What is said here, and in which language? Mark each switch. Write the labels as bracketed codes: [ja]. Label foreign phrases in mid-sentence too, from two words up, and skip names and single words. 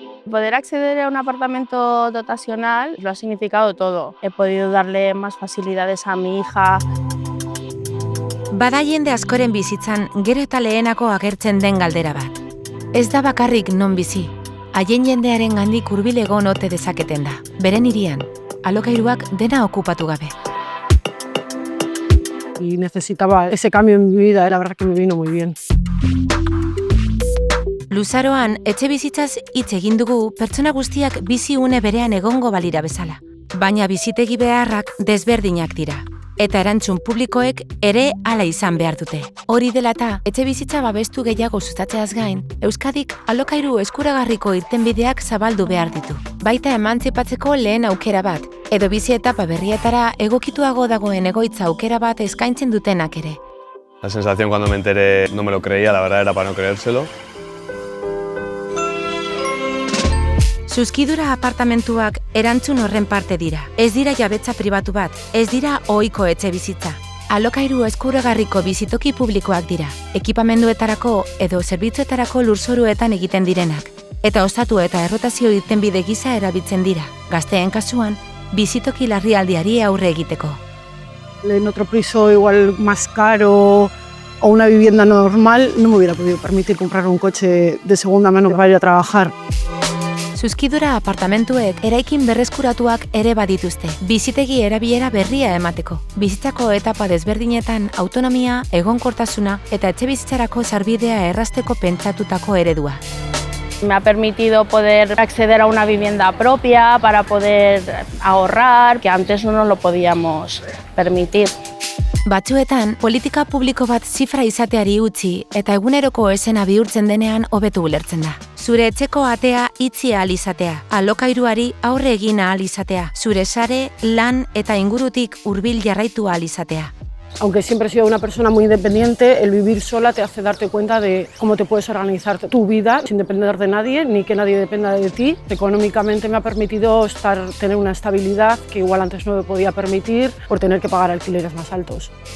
[es] Poder acceder a un apartamento dotacional lo ha significado todo. He podido darle más facilidades a mi hija. [eu] Bada jende askoren bizitzan gero eta lehenako agertzen den galdera bat. Ez da bakarrik non bizi, haien jendearen gandik hurbil egon ote dezaketen da. Beren hirian, alokairuak dena okupatu gabe. [es] Y necesitaba ese cambio en mi vida, la verdad que me vino muy bien. [eu] Luzaroan, etxe bizitzaz hitz egin dugu pertsona guztiak bizi une berean egongo balira bezala. Baina bizitegi beharrak desberdinak dira. Eta erantzun publikoek ere hala izan behar dute. Hori dela eta, etxe bizitza babestu gehiago sustatzeaz gain, Euskadik alokairu eskuragarriko irtenbideak zabaldu behar ditu. Baita emantzipatzeko lehen aukera bat, edo bizi etapa berrietara egokituago dagoen egoitza aukera bat eskaintzen dutenak ere. [es] La sensación cuando me enteré no me lo creía, la verdad era para no creérselo. [eu] Zuzkidura apartamentuak erantzun horren parte dira. Ez dira jabetza pribatu bat, ez dira ohiko etxe bizitza. Alokairu eskuragarriko bizitoki publikoak dira. Ekipamenduetarako edo zerbitzuetarako lurzoruetan egiten direnak. Eta ostatu eta errotazio irtenbide gisa erabiltzen dira. Gazteen kasuan, bizitoki larrialdiari aurre egiteko. [es] En otro piso igual más caro o una vivienda normal, no me hubiera podido permitir comprar un coche de segunda mano para ir a trabajar. [eu] Zuzkidura apartamentuek eraikin berreskuratuak ere badituzte, bizitegi erabilera berria emateko. Bizitzako etapa desberdinetan autonomia, egonkortasuna eta etxe bizitzarako sarbidea errazteko pentsatutako eredua. [es] Me ha permitido poder acceder a una vivienda propia para poder ahorrar, que antes no nos lo podíamos permitir. [eu] Batzuetan, politika publiko bat zifra izateari utzi eta eguneroko esena bihurtzen denean hobetu ulertzen da. Zure etxeko atea itzi ahal izatea, alokairuari aurre egin ahal izatea, zure sare, lan eta ingurutik hurbil jarraitu ahal izatea. [es] Aunque siempre he sido una persona muy independiente, el vivir sola te hace darte cuenta de cómo te puedes organizar tu vida sin depender de nadie, ni que nadie dependa de ti. Económicamente me ha permitido tener una estabilidad que igual antes no me podía permitir por tener que pagar alquileres más altos.